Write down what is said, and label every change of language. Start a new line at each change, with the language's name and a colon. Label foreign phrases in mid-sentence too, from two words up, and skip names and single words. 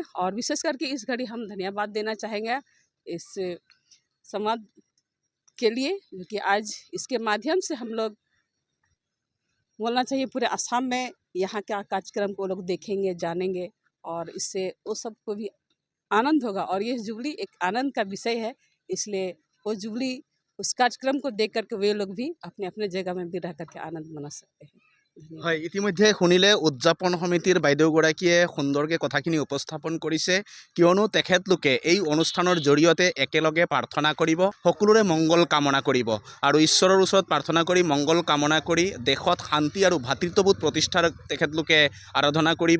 Hindi: और विशेष करके इस घड़ी हम धन्यवाद देना चाहेंगे इस समाज के लिए, क्योंकि आज इसके माध्यम से हम लोग बोलना चाहिए पूरे असम में यहाँ का कार्यक्रम को लोग देखेंगे, जानेंगे और इससे वो सबको भी आनंद होगा। और ये जुबली एक आनंद का विषय है, इसलिए वो जुबली उस कार्यक्रम को देख करके वे लोग भी अपने अपने जगह में भी रह करके आनंद मना सकते हैं।
Assamese: হয়, ইতিমধ্যে শুনিলে উদযাপন সমিতিৰ বাইদেউগৰাকীয়ে সুন্দৰকৈ কথাখিনি উপস্থাপন কৰিছে, কিয়নো তেখেতলোকে এই অনুষ্ঠানৰ জৰিয়তে একেলগে প্ৰাৰ্থনা কৰিব, সকলোৰে মংগল কামনা কৰিব আৰু ঈশ্বৰৰ ওচৰত প্ৰাৰ্থনা কৰি মংগল কামনা কৰি দেশত শান্তি আৰু ভাতৃত্ববোধ প্ৰতিষ্ঠাৰ তেখেতলোকে আৰাধনা কৰিব।